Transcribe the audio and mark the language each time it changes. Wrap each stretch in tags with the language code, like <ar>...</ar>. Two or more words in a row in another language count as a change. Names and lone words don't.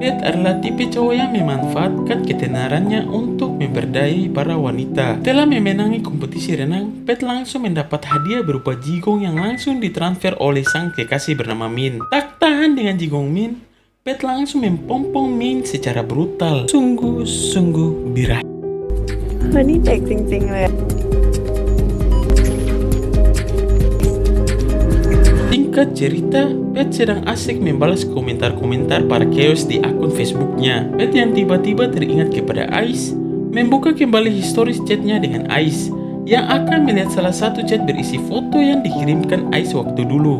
<id>Pet adalah tipe cowok yang memanfaatkan ketenarannya untuk memperdayai para wanita. Setelah memenangi kompetisi renang, Pet langsung mendapat hadiah berupa jigong yang langsung ditransfer oleh sang kekasih bernama Min. Tak tahan dengan jigong Min, Pet langsung mempompong Min secara brutal. Sungguh-sungguh birahi.</id> <th>วันนี้เด็กจริงๆเลย</th> <id>Singkat cerita, Pet sedang asik membalas komentar-komentar para chaos di akun Facebooknya. Pet yang tiba-tiba teringat kepada Ais, membuka kembali historis chatnya dengan Ais, yang akan melihat salah satu chat berisi foto yang dikirimkan Ais waktu dulu.</id>